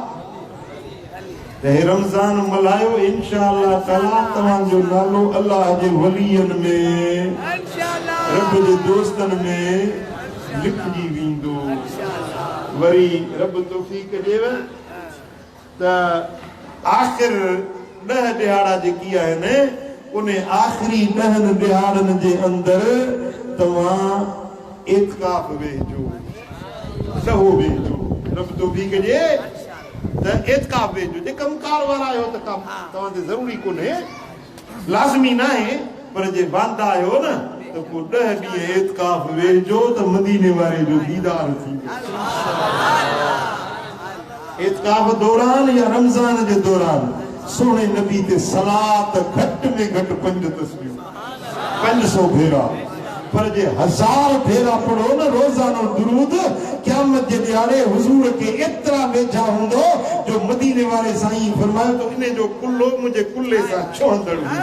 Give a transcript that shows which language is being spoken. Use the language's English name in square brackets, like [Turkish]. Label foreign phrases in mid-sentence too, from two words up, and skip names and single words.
[Sindhi] हे रमज़ान मल्हायो [Arabic] إن شاء الله تعالى [Sindhi] तव्हांजो नालो अल्लाह जे वलियनि में रब जे दोस्तनि में लिखजी वेंदो वरी रब तौफीक ॾेव त आख़िर 10 ॾिहाड़ा जेकी आहिनि उन आख़िरी 10 ॾिहाड़नि जे अंदरि तव्हां एतिकाफ़ वेहिजो सहो वेहिजो रब तौफीक ॾे त एतिकाफ़ वेहिजो जे कमकार वारा आहियो त कम तव्हां ते ज़रूरी कोन्हे लाज़मी न आहे पर जे वांदा आहियो न तो को 10 ॾींहं एतिकाफ़ वेहिजो त मदीने वारे जो दीदार थींदो एतिकाफ़ दौरान या रमज़ान जे दौरान सोने नबी ते सलात घट में घट 5 तस्बीह 500 भेरा पर जे 1000 भेरा पढ़ो न रोज़ानो दुरूद क़यामत जे ॾियारे हुजूर के एतिरा वेझा हूंदो जो मदीने वारे साईं फरमायो तो इन जो कुल्लो मुंहिंजे कुल्ले सां छोहंदड़